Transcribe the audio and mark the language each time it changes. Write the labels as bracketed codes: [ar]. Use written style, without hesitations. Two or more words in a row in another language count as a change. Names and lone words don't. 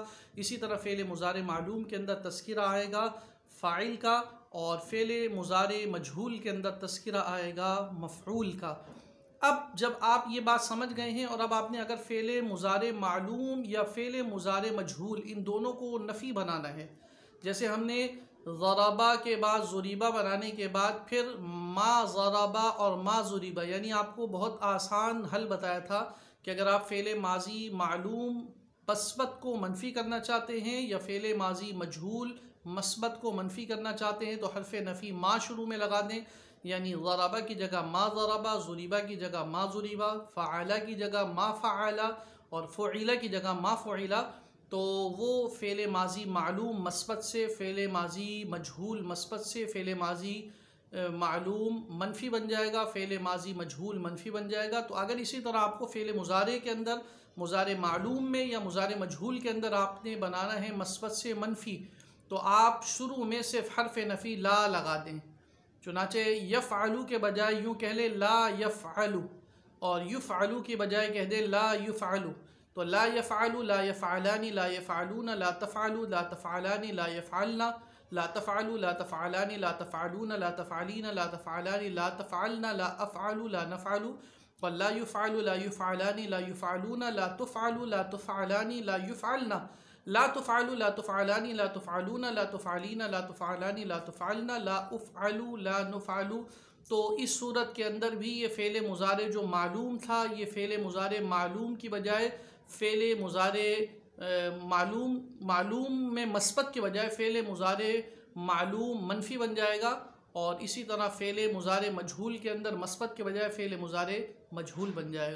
[ur] اسی طرح فعل مضارع معلوم کے اندر تذکرہ آئے گا فاعل کا اور فعل مضارع مجہول کے اندر تذکرہ آئے گا مفعول کا. اب جب آپ یہ بات سمجھ گئے ہیں اور اب آپ نے اگر فعل مضارع معلوم یا فعل مضارع مجہول ان دونوں کو نفی بنانا ہے، جیسے ہم نے ضرب کے بعد ضرب بنانے کے بعد پھر [ar] ما ضرب [ur] اور [ar] ما ضرب, [ur] ، یعنی آپ کو بہت آسان حل بتایا تھا کہ اگر آپ فعل ماضی معلوم مثبت کو منفی کرنا چاہتے ہیں یا فعل ماضی مجہول مثبت کو منفی کرنا چاہتے ہیں تو حرف نفی ما شروع میں لگا دیں، یعنی ضرب کی جگہ [ar] ما ضرب, [ur] ضرب کی جگہ [ar] ما ضرب, [ur] فعل کی جگہ [ar] ما فعل [ur] اور فعل کی جگہ [ar] ما فعل. [ur] تو وہ فعل ماضی معلوم مثبت سے فعل ماضی مجہول مثبت سے فعل ماضی معلوم منفی بن جائے گا، فعل ماضی مجہول منفی بن جائے گا. تو اگر اسی طرح آپ کو فعل مضارع کے اندر مضارع معلوم میں یا مضارع مجہول کے اندر آپ نے بنانا ہے مثبت سے منفی، تو آپ شروع میں صرف حرف نفی لا لگا دیں. چنانچہ یفعل کے بجائے یوں کہہ لے [ar] لا يفعل, [ur] ، اور یفعل کے بجائے کہہ دے [ar] لا يفعل. تو لا يفعل، لا يفعلان، لا يفعلون، لا تفعل، لا تفعلان، لا يفعلن، لا تفعل، لا تفعلان، لا تفعلون، لا تفعلين، لا تفعلان، لا تفعلن، لا أفعل، لا نفعل. اور لا يفعل، لا يفعلان، لا يفعلون، لا تفعل، لا تفعلان، لا يفعلن، لا تفعل، لا تفعلان، لا تفعلون، لا تفعلين، لا تفعلان، لا تفعلن، لا أفعل، لا نفعل. [ur] تو اس صورت کے اندر بھی یہ فعل مضارع جو معلوم تھا، یہ فعل مضارع معلوم کی بجائے فعل مضارع معلوم میں مثبت کے بجائے فعل مضارع معلوم منفی بن جائے گا. اور اسی طرح فعل مضارع مجہول کے اندر مثبت کے بجائے فعل مضارع مجہول بن جائے گا.